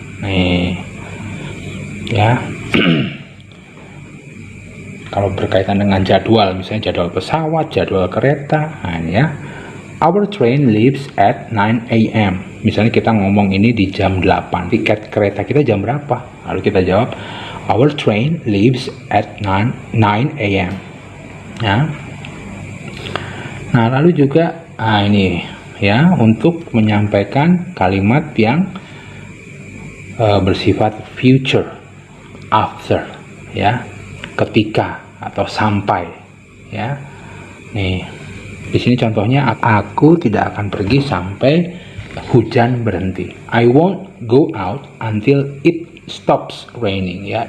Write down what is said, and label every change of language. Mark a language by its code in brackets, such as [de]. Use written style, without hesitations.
[id] Nih ya. Kalau berkaitan dengan jadwal, misalnya jadwal pesawat, jadwal kereta, nah ini ya. [en] Our train leaves at 9 a.m. [id] Misalnya kita ngomong ini di jam 8, tiket kereta kita jam berapa? Lalu kita jawab, [en] our train leaves at 9 a.m. [id] Ya. Nah, lalu juga ini ya, untuk menyampaikan kalimat yang bersifat future, after ya, ketika atau sampai ya. Nih, di sini contohnya, aku tidak akan pergi sampai hujan berhenti. [en] I won't go out until it stops raining ya.